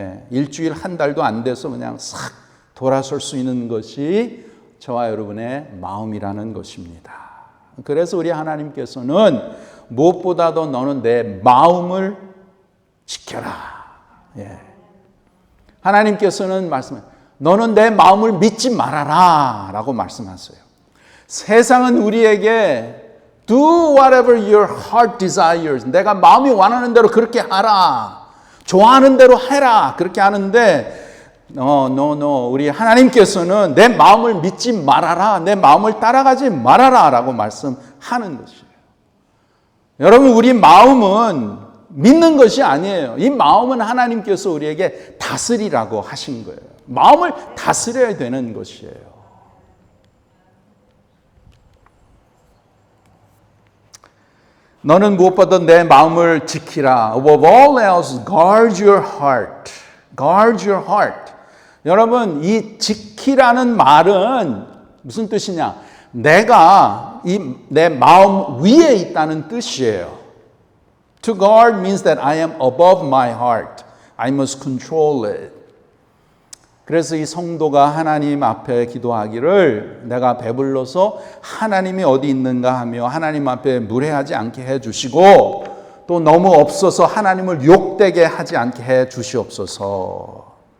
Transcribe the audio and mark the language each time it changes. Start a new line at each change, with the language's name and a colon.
Korean: 일주일 한 달도 안 돼서 그냥 싹 돌아설 수 있는 것이 저와 여러분의 마음이라는 것입니다. 그래서 우리 하나님께서는 무엇보다도 너는 내 마음을 지켜라. 하나님께서는 말씀해 너는 내 마음을 믿지 말아라 라고 말씀하세요. 세상은 우리에게
English: do whatever your heart desires.
Korean: 내가 마음이 원하는 대로 그렇게 하라. 좋아하는 대로 해라. 그렇게 하는데
English: no.
Korean: 우리 하나님께서는 내 마음을 믿지 말아라. 내 마음을 따라가지 말아라 라고 말씀하는 것이에요. 여러분, 우리 마음은 믿는 것이 아니에요. 이 마음은 하나님께서 우리에게 다스리라고 하신 거예요. 마음을 다스려야 되는 것이에요. 너는 무엇보다 내 마음을 지키라.
English: Above all else, guard your heart. Guard your heart.
Korean: 여러분, 이 지키라는 말은 무슨 뜻이냐? 내가 내 마음 위에 있다는 뜻이에요.
English: To guard means that I am above my heart. I must control it.
Korean: 그래서 이 성도가 하나님 앞에 기도하기를 내가 배불러서 하나님이 어디 있는가 하며 하나님 앞에 무례하지 않게 해주시고 또 너무 없어서 하나님을 욕되게 하지 않게 해주시옵소서.